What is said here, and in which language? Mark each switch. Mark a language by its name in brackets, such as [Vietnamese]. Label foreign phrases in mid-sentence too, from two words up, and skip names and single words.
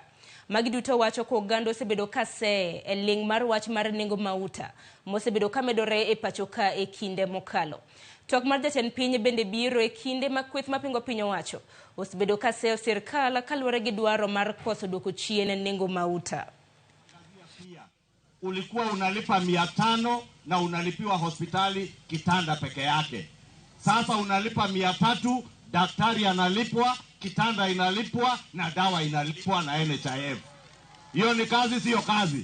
[Luo (Kenya and Tanzania)] Magi duto wacho ko oganda osebedo ka se e ling mar wach mar nengo mauta mosebedo ka medore e pacho ka e kinde mokalo. Tok mar jatend piny bende biro e kinde ma kweth mapingo piny owacho osebedo ka seyo sirkal kaluwore gi dwaro mar koso dwoko chien nengo mauta. [Swahili] Ulikuwa unalipa 500 na unalipiwa hospitali kitanda peke yake. Sasa unalipa 300, daktari analipwa, kitanda inalipwa na dawa inalipwa na NHIF. Hiyo ni kazi, sio kazi?